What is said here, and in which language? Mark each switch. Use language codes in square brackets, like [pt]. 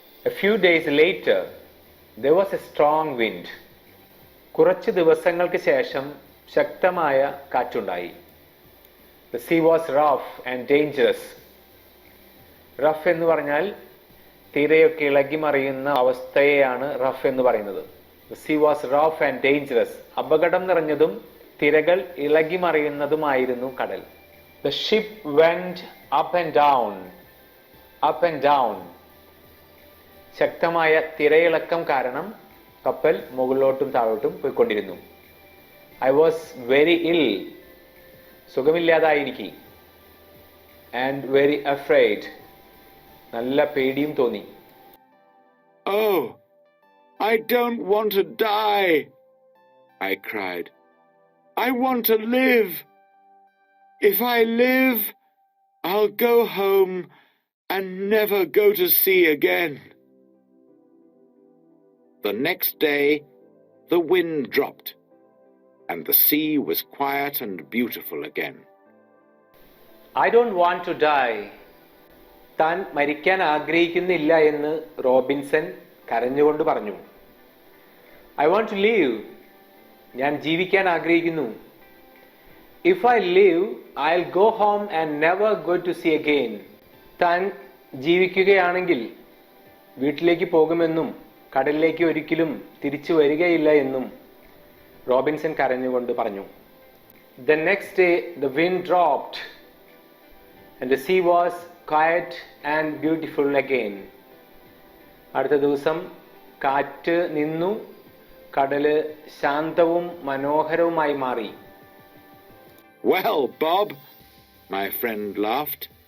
[en] A few days later, there was a strong wind. [ml] കുറച്ച് ദിവസങ്ങൾക്ക് ശേഷം ശക്തമായ കാറ്റുണ്ടായി. [en] The sea was rough and dangerous. [ml] Rough എന്ന് പറഞ്ഞാൽ തിരയൊക്കെ ഇളകി മറിയുന്ന അവസ്ഥയെയാണ് റഫ് എന്ന് പറയുന്നത്. [en] The sea was rough and dangerous. [ml] അപകടം നിറഞ്ഞതും തിരകൾ ഇളകി മറിയുന്നതുമായിരുന്നു കടൽ. [en] The ship went up and down. Up and down. [ml] ശക്തമായ തിരയിളക്കം കാരണം കപ്പൽ മുകളിലോട്ടും താഴോട്ടും പോയിക്കൊണ്ടിരുന്നു. [en] I was very ill. [ml] സുഖമില്ലാതായിരിക്കെ. [en] And very afraid. [ml] നല്ല പേടിയും തോന്നി. [en] Oh, I don't want to die, I cried. I want to live. If I live, I'll go home and never go to sea again. The next day, the wind dropped, and the sea was quiet and beautiful again. I don't want to die. [ml] താൻ മരിക്കാൻ ആഗ്രഹിക്കുന്നില്ല എന്ന് Robinson കരഞ്ഞുകൊണ്ട് പറഞ്ഞു. [en] I want to live. [ml] ഞാൻ ജീവിക്കാൻ ആഗ്രഹിക്കുന്നു. [en] If I live, I'll go home and never go to sea again. [ml] താൻ ജീവിക്കുകയാണെങ്കിൽ വീട്ടിലേക്ക് പോകുമെന്നും കടലിലേക്ക് ഒരിക്കലും തിരിച്ചു വരികയില്ല എന്നും റോബിൻസൺ കരഞ്ഞുകൊണ്ട് പറഞ്ഞു. [en] The next day the wind dropped and the sea was quiet and beautiful again. [ml] അടുത്ത ദിവസം കാറ്റ് നിന്നു, കടല് ശാന്തവും മനോഹരവുമായി മാറി. [en] Well, Bob, my friend laughed.